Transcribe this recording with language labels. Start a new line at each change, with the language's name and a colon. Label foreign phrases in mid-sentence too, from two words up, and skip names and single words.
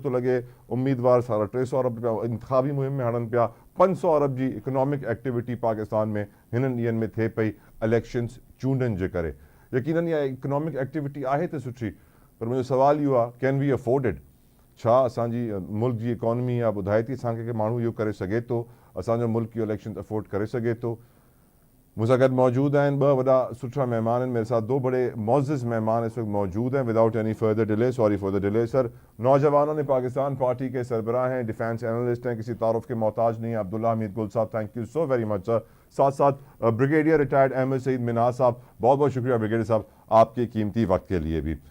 Sindhi: तो लगे उम्मीदवार 350 अरब रुपया इंतखाबी मुहिम में हड़न पिया 500 अरब जी
English: economic activity
Sindhi: पाकिस्तान में हिननि ॾींहंनि में थिए पई इलेक्शंस चूंडनि जे करे। यकीनन इहा
English: economic activity
Sindhi: आहे त सुठी, पर मुंहिंजो सवाल इहो आहे
English: can we afford it?
Sindhi: छा असांजी मुल्क जी इकॉनमी या ॿुधाए थी असांखे कि माण्हू इहो करे सघे थो, असांजो मुल्क इहो इलेक्शन अफोर्ड करे सघे थो? मुझसे गॾु मौजूद आहिनि ॿ वॾा सुठा मेहमान आहिनि,
Urdu: میرے ساتھ دو بڑے معزز مہمان اس وقت موجود ہیں.
English: without any further delay, sorry for the delay sir,
Urdu: نوجوانوں نے پاکستان پارٹی کے سربراہ ہیں,
English: defense analyst
Urdu: ہیں، کسی تعارف کے محتاج نہیں ہے، عبداللہ حمید گل صاحب,
English: thank you so very much sir.
Urdu: ساتھ ساتھ بریگیڈیئر ریٹائرڈ احمد سعید منہاج صاحب، بہت بہت شکریہ بریگیڈیئر صاحب آپ کے قیمتی وقت کے لیے بھی.